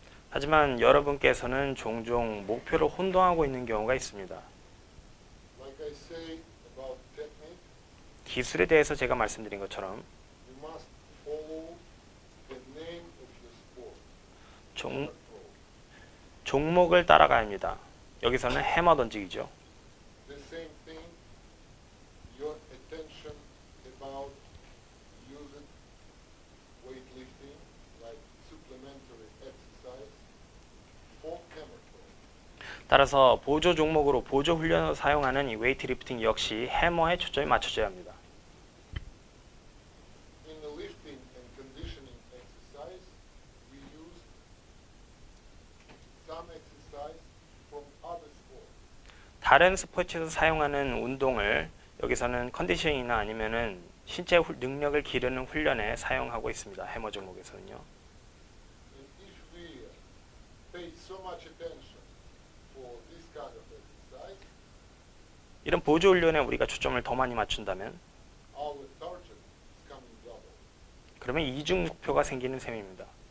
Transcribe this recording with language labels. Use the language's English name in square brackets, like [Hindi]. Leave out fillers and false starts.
[Korean] 하지만 여러분께서는 종종 목표를 혼동하고 있는 경우가 있습니다. [English] Like I say about technique, [Korean] 기술에 대해서 제가 말씀드린 것처럼 [English] you must follow the name of your sport. [Korean] 종, 종목을 따라가야 합니다. 여기서는 해머 던지기죠. [English] The same thing, your attention about using weightlifting, like supplementary exercise for hammer throw. [Korean] 따라서 보조 종목으로 보조 훈련을 사용하는 이 웨이트 리프팅 역시 해머에 초점이 맞춰져야 합니다. [English] In the lifting and conditioning exercise, we use some exercise from other sports. [Korean] 다른 스포츠에서 사용하는 운동을 여기서는 컨디셔닝이나 아니면은 신체 능력을 기르는 훈련에 사용하고 있습니다. 해머 종목에서는요. [English] And if we pay so much attention for this kind of exercise, [Korean] 이런 보조 훈련에 우리가 초점을 더 많이 맞춘다면 [English] our target is coming double. [Korean] 그러면 이중 목표가 생기는 셈입니다.